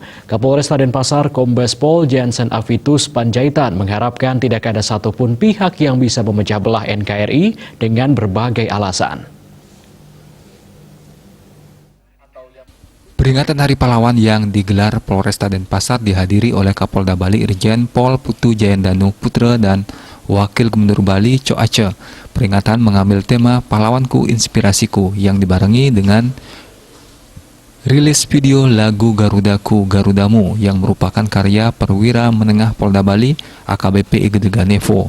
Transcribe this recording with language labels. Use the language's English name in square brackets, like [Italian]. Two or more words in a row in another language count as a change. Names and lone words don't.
[Indonesian] Kapolresta Denpasar Kombes Pol Jansen Avitus Panjaitan mengharapkan tidak ada satupun pihak yang bisa memecah belah NKRI dengan berbagai alasan. Peringatan Hari Pahlawan yang digelar Polresta Denpasar dihadiri oleh Kapolda Bali Irjen Pol Putu Jayandanu Putra dan Wakil Gubernur Bali Cho Aceh. Peringatan mengambil tema Pahlawanku Inspirasiku yang dibarengi dengan rilis video lagu Garudaku Garudamu yang merupakan karya perwira menengah Polda Bali AKBP Igede Ganevo.